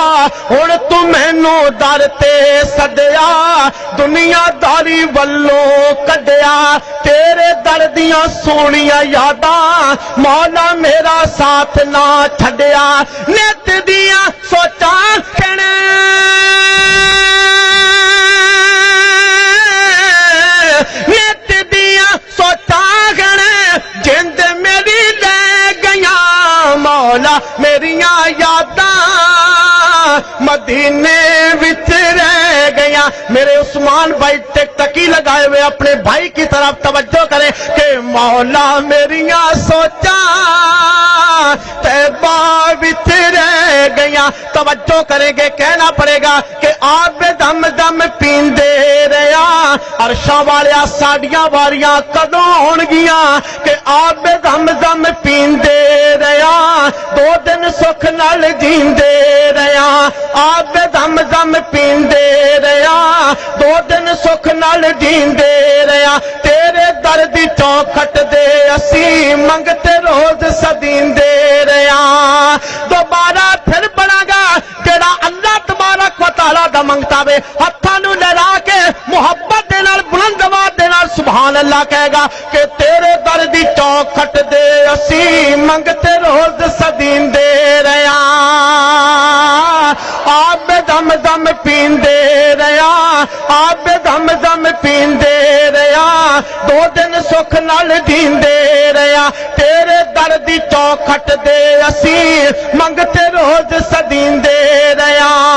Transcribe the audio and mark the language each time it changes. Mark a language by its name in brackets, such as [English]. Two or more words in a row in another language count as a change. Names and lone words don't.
[Punjabi] ہن تو مینوں در تے سدیا دنیا داری والوں کڈیا تیرے در دیاں سونیاں یاداں مولا میرا ساتھ نہ چھڈیا نت دیاں سوچاں کہنے نت دیاں سوچاں کہنے جند میری لے گیا مولا میریاں یاداں مدینے وچ رہ گیا میرے عثمان بھائی ٹک ٹکی لگائے ہوئے [Urdu] اپنے بھائی کی طرف توجہ کریں [Punjabi] کہ مولا میریاں سوچاں طیبہ وچ رہ گیا [Urdu] توجہ کریں گے کہنا پڑے گا کہ [Punjabi] آپ دم دم پیندے رہیا عرشاں والیا ساڈیاں واریاں کدوں ہون گیاں کہ آپ دم دم پیندے رہیا 2 دن سکھ نال جیندے رہیا آپ دم دم پیندے رہیا 2 دن سکھ نال جیندے رہیا تیرے در دی چوکھٹ دے اسی منگتے روز سدیندے رہیا دوبارہ پھر بنا گا جڑا اللہ تبارک و تعالی دا منگتا وے ہتھاں نوں لہرا کے محبت دے نال بلند آواز دے نال [Arabic] سبحان اللہ [Punjabi] کہے گا کہ تیرے در دی چوکھٹ دے اسی منگتے روز سدیندے رہیا آپ دم دم پیندے رہیا آپ دم دم پیندے رہیا 2 دن سکھ نال جیندے رہیا تیرے در دی چوکھٹ دے اسی منگتے روز سدیندے رہیا